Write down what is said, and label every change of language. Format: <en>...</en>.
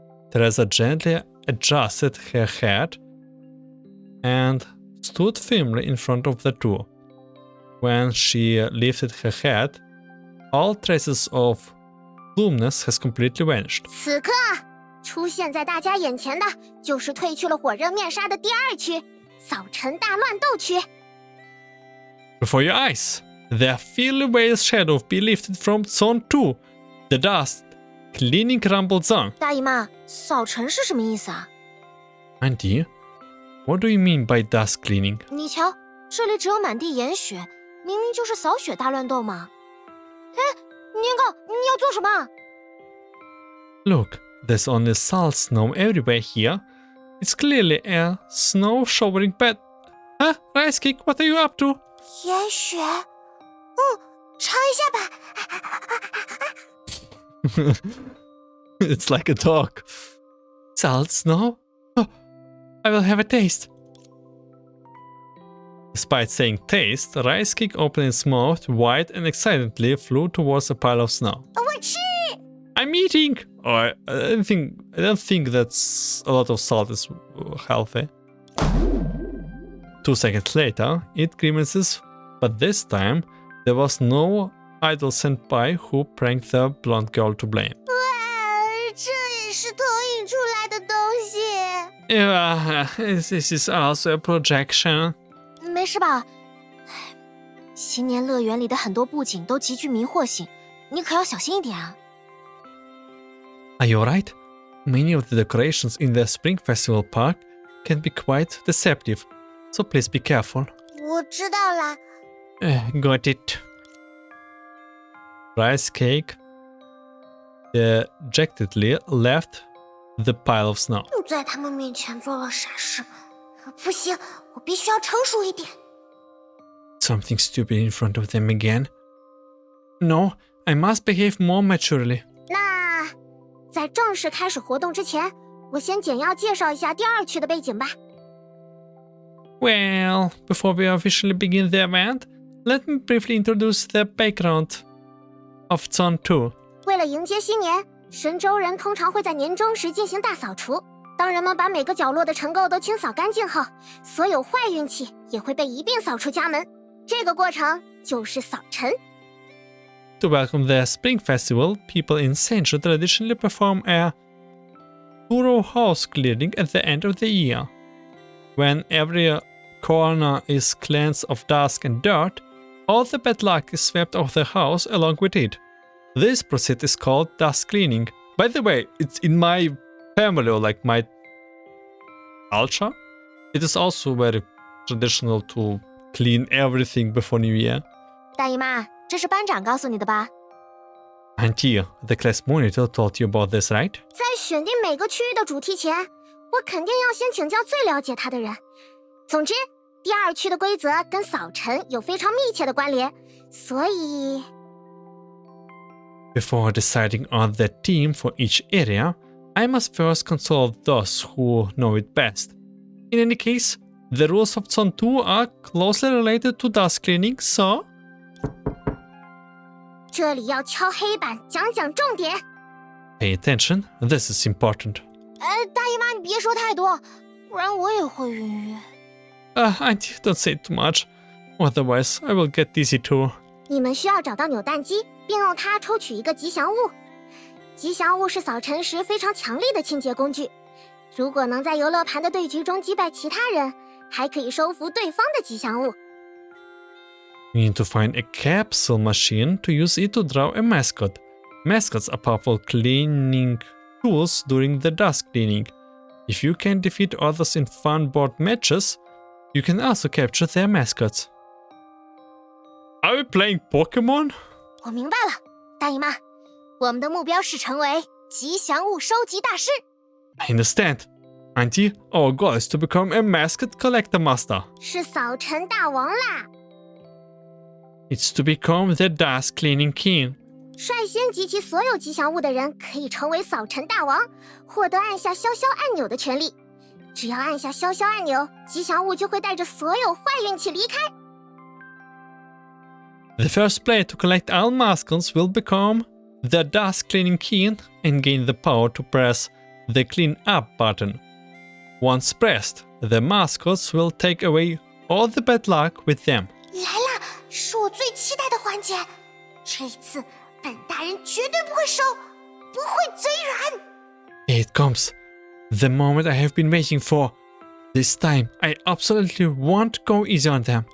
<en>Teresa gently adjusted her head and stood firmly in front of the two. When she lifted her head, all traces of gloomness has completely vanished.</en> <zh>此刻出现在大家眼前的就是褪去了火热面纱的第二区——扫尘大乱斗区。</zh> <en>Before your eyes, the fiery veil's shadow be lifted from Zone 2, the dust cleaning rumble zone.</en> <zh>大姨妈，扫尘是什么意思啊？</zh> <en>Auntie, what do you mean by dust cleaning?</en> <zh>你瞧，这里只有满地岩雪，明明就是扫雪大乱斗嘛。哎，年糕，你要做什么？</zh> <en>Look, there's only salt snow everywhere here. It's clearly a snow showering bed. Huh? Rice Cake, what are you up to?</en> <zh>岩雪，尝一下吧。</zh> <en>It's like a dog. Salt snow? Oh, I will have a taste. Despite saying taste, Rice Cake opened its mouth wide and excitedly flew towards a pile of snow.</en> <zh>我吃。</zh> <en>I'm eating! Oh, I don't think that's a lot of salt is healthy. 2 seconds later, it grimaces, but this time there was no idol senpai who pranked the blonde girl to blame.</en> <zh>这也是投影出来的东西。</zh> <en>Yeah, this is also a projection.</en> <zh>没事吧？新年乐园里的很多布景都极具迷惑性，你可要小心一点啊。</zh> <en>Are you alright? Many of the decorations in the Spring Festival Park can be quite deceptive, so please be careful.</en> <zh>我知道啦。</zh> <en>Got it. Rice Cake dejectedly left the pile of snow.</en> <zh>在他们面前做了傻事，不行，我必须要成熟一点。</zh> <en>Something stupid in front of them again. No, I must behave more maturely.</en> <zh>那在正式开始活动之前，我先简要介绍一下第二区的背景吧。</zh> <en>Well, before we officially begin the event, let me briefly introduce the background of Zone 2.</en> <zh>为了迎接新年，神州人通常会在年终时进行大扫除。当人们把每个角落的尘垢都清扫干净后，所有坏运气也会被一并扫出家门。这个过程就是扫尘。</zh> <en>To welcome the Spring Festival, people in Senju traditionally perform a thorough house cleaning at the end of the year. When every corner is cleansed of dust and dirt, all the bad luck is swept off the house along with it. This process is called dust cleaning. By the way, it's in my family or like my culture. It is also very traditional to clean everything before New Year.</en> <zh>大姨妈，这是班长告诉你的吧？</zh> <en>Auntie, the class monitor told you about this, right?</en> <zh>在选定每个区域的主题前，我肯定要先请教最了解他的人。总之，第二区的规则跟扫尘有非常密切的关联，所以</zh> <en>Before deciding on the theme for each area, I must first consult those who know it best. In any case, the rules of Zone 2 are closely related to dust cleaning, so...</en> <zh>这里要敲黑板，讲讲重点。</zh> <en>Pay attention, this is important.</en> <zh>大姨妈，你别说太多，不然我也会晕晕。</zh> <en>Auntie, don't say too much. Otherwise, I will get dizzy too.</en> <zh>你们需要找到扭蛋机，并用它抽取一个吉祥物。吉祥物是扫尘时非常强力的清洁工具。如果能在游乐盘的对局中击败其他人，还可以收服对方的吉祥物。</zh> <en>We need to find a capsule machine to use it to draw a mascot. Mascots are powerful cleaning tools during the dust cleaning. If you can defeat others in fun board matches, you can also capture their mascots. Are we playing Pokemon?</en> <zh>我明白了，大姨妈，我们的目标是成为吉祥物收集大师。</zh> <en>I understand. Auntie, our goal is to become a mascot collector master.</en> <zh>是扫尘大王啦！</zh> <en>It's to become the dust cleaning king.</en> <zh>率先集齐所有吉祥物的人可以成为扫尘大王，获得按下消消按钮的权利。只要按下消消按钮，吉祥物就会带着所有坏运气离开。</zh> <en>The first player to collect all mascots will become the dust cleaning king and gain the power to press the clean up button. Once pressed, the mascots will take away all the bad luck with them.</en> <zh>来了，是我最期待的环节。这一次，本大人绝对不会收，不会嘴软。</zh> <en>Here it comes. The moment I have been waiting for. This time, I absolutely won't go easy on them.</en>